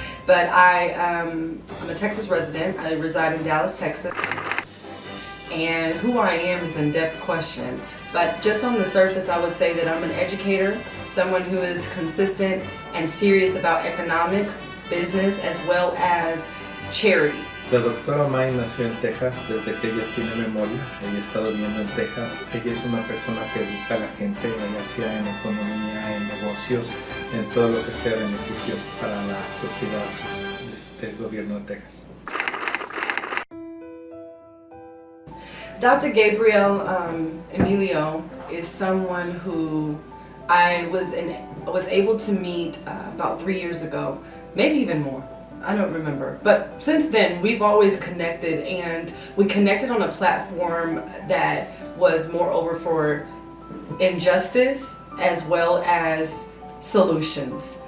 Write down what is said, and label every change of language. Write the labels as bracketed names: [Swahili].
[English] But I'm a Texas resident. I reside in Dallas, Texas. And who I am is an in-depth question. But just on the surface, I would say that I'm an educator, someone who is consistent and serious about economics, business, as well as charity. [Spanish] La doctora May nació en Texas desde que ella tiene memoria. Ella ha estado viviendo en Texas. Ella es una persona que educa a la gente, ya sea en economía, en negocios, en todo lo que sea beneficios para la sociedad del gobierno de Texas. [English] Dr. Gabriel Emilio is someone who I was able to meet about 3 years ago, maybe even more. I don't remember, but since then we've always connected, and we connected on a platform that was moreover for injustice as well as solutions.